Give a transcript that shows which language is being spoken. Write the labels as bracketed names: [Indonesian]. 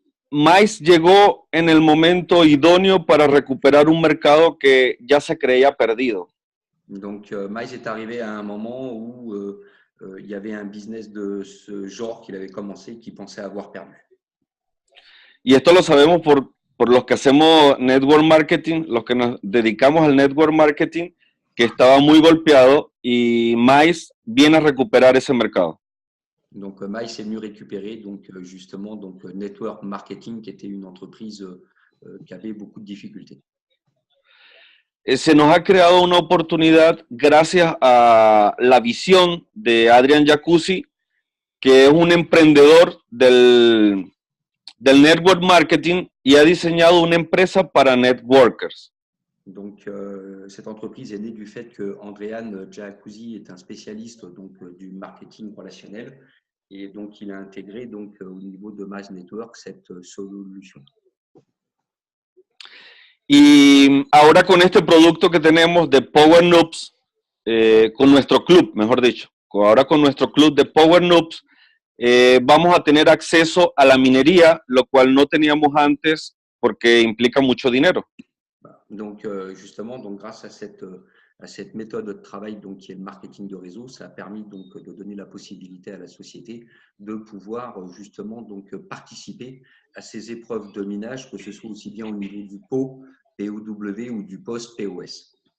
[Spanish] Mais llegó en el momento idóneo para recuperar un mercado que ya se creía perdido. [French] Donc, Mize est arrivé à un moment où il y avait un business de ce genre qu'il avait commencé, qu'il pensait avoir perdu. [Spanish] Y esto lo sabemos por los que hacemos network marketing, los que nos dedicamos al network marketing, que estaba muy golpeado y Mais viene a recuperar ese mercado. [French] Donc, Mize est venu récupérer justement Network Marketing, qui était une entreprise qui avait beaucoup de difficultés. [Spanish] Se nos ha creado una oportunidad gracias a la visión de Adrian Jacuzzi, que es un emprendedor del network marketing y ha diseñado una empresa para networkers. [French] Donc, cette entreprise est née du fait que Andrian Jacuzzi est un spécialiste du marketing relationnel et donc il a intégré au niveau de Mize Network cette solution. [Spanish] Y ahora con este producto que tenemos de Power Noobs, con nuestro club, mejor dicho, ahora con nuestro club de Power Noobs, vamos a tener acceso a la minería, lo cual no teníamos antes porque implica mucho dinero. [French] Donc, justement, grâce à cette méthode de travail qui est le marketing de réseau, ça a permis de donner la possibilité à la société de pouvoir justement participer à ces épreuves de minage, que ce soit aussi bien au niveau du PO, POW ou du POS, POS.